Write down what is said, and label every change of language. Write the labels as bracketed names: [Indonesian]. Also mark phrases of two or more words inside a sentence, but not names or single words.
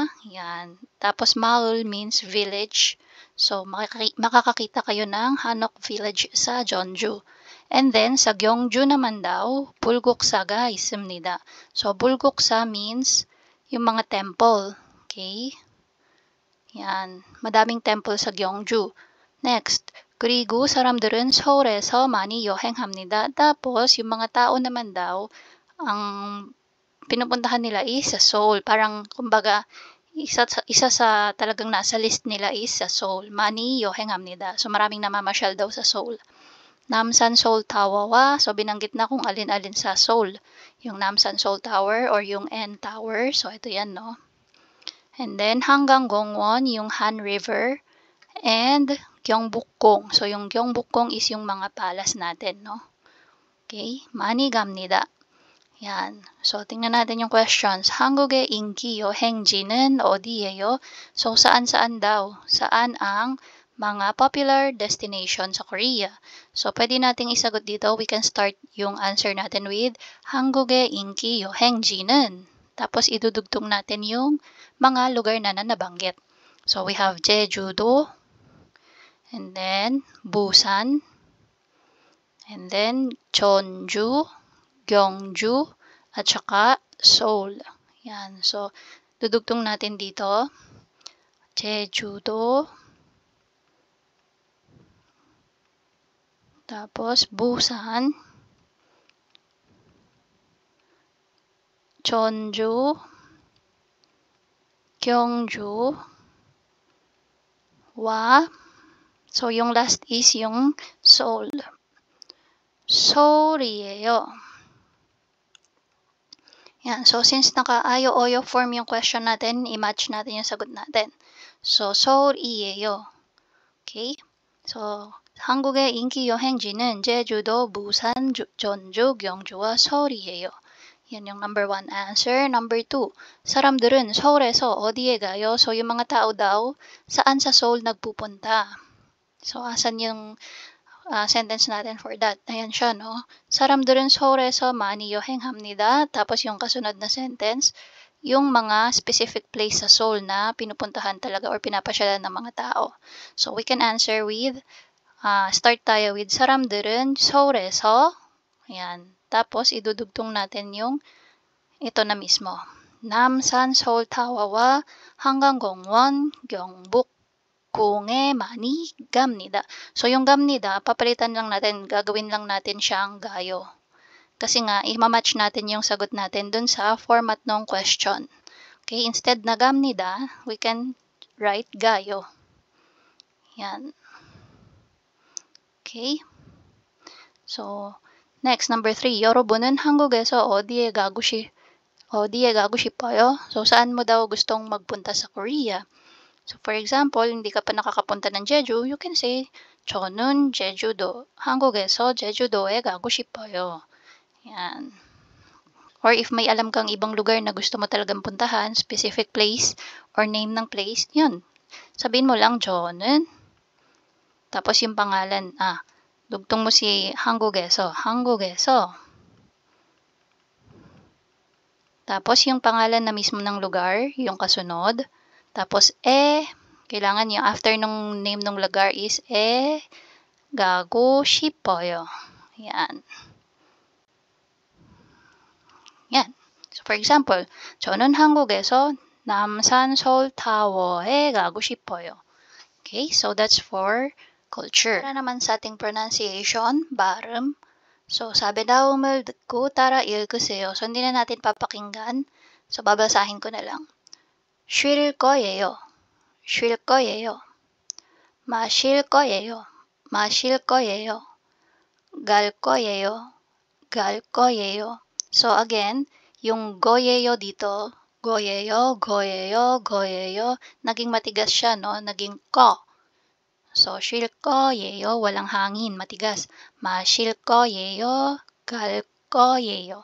[Filipino] Yan. Tapos, [English] maul means village. [Filipino] So, makakakita kayo ng Hanok Village sa Jeonju. [English] And then, [Filipino] sa Gyeongju naman daw, [Korean] bulguksa가 있습니다. [Filipino] So, bulguksa means yung mga temple. Okay? Yan. Madaming temple sa Gyeongju. Next. [Korean] 그리고 사람들은 서울에서 많이 여행합니다. [Filipino] Tapos, yung mga tao naman daw, ang pinupuntahan nila is sa Seoul. Parang, kumbaga, isa sa talagang nasa list nila is sa Seoul. [Korean] 많이 여행합니다. [Filipino] So, maraming namamasyal daw sa Seoul. Namsan Seoul Tower, so binanggit na kung alin-alin sa Seoul. Yung Namsan Seoul Tower or yung N Tower. So, ito yan, no? [English] And then, [Filipino] 한강공원, yung Han River. And, Gyeongbokgung. So, yung Gyeongbokgung is yung mga palace natin, no? [Korean] Okay? 많이 갑니다. [Filipino] Yan. So, tingnan natin yung questions. [Korean] 한국의 인기 여행지는 어디예요? [Filipino] So, saan-saan daw? Saan ang mga [English] popular destination [Filipino] sa Korea? So, pwede nating isagot dito. [English] We can start [Filipino] yung answer natin with [Korean] 한국의 인기 여행지는. [Filipino] Tapos, idudugtong natin yung mga lugar na nabanggit. So, [English] we have [Filipino] Jeju-do, and then Busan, and then Jeonju, Gyeongju, at saka Seoul. Yan. So, dudugtong natin dito. Jeju-do, tapos Busan, Jeonju, Gyeongju, so yung last is yung Seoul. [Korean] Seoul이에요. [Filipino] Yan. So, since naka-ayo-oyo form yung question natin, i-match natin yung sagot natin. So, [Korean] 서울이에요. Okay? So, 한국의 인기 여행지는 제주도, 부산, 전주, 경주와 서울이에요. [Filipino] Yan yung number 1 answer. Number 2, [Korean] 사람들은 서울에서 어디에 가요? [Filipino] So, yung mga tao daw, saan sa Seoul nagpupunta? So, asan yung sentence natin [English] for that? [Filipino] Ayan siya, no? [Korean] 사람들은 서울에서 많이 여행합니다. [Filipino] Tapos yung kasunod na sentence, yung mga [English] specific place [Filipino] sa Seoul na pinupuntahan talaga or pinapasyalan ng mga tao. So, [English] we can answer with, [Filipino] start tayo with [Korean] 사람들은 서울에서, [Filipino] ayan. Tapos, idudugtong natin yung ito na mismo. [Korean] 남산 서울타워와 한강공원 경복궁에 많이 갑니다. [Filipino] So, yung 갑니다, papalitan lang natin, gagawin lang natin siyang gayo. Kasi nga, i-match natin yung sagot natin dun sa format ng question. Okay, instead na 갑니다, [English] we can write gayo. [Filipino] Yan. Okay. So, next, number 3. [Korean] 여러분은 한국에서 어디에 가고 싶어요? [Filipino] So, saan mo daw gustong magpunta sa Korea? So, [English] for example, [Filipino] hindi ka pa nakakapunta ng Jeju, [English] you can say, [Korean] 저는 제주도, 한국에서 제주도에 가고 싶어요. [Filipino] Yan. Or if may alam kang ibang lugar na gusto mo talagang puntahan, [English] specific place or name [Filipino] ng place, yun. Sabihin mo lang, 저는, tapos yung pangalan, dugtong mo si 한국에서. Tapos yung pangalan na mismo ng lugar, yung kasunod. Tapos kailangan yung after nung name ng lugar is 가고 싶어요. Yan. Yan. [English] So for example, [Korean] 저는 한국에서 남산 서울타워에 가고 싶어요. [English] Okay, so that's for culture. [Filipino] Para naman sa ating pronunciation, [Korean] 발음. So, 사비 다음을 듣고 따라 읽으세요. [Filipino] So, hindi na natin papakinggan. So, babasahin ko na lang. [Korean] 쉴 거예요. 마실 거예요. 갈 거예요. [Filipino] So, again, yung 거예요 dito, 거예요, naging matigas siya, no? Naging ko. So, [Korean] 쉴 거예요, [Filipino] walang hangin, matigas. [Korean] 마실 거예요, 갈 거예요.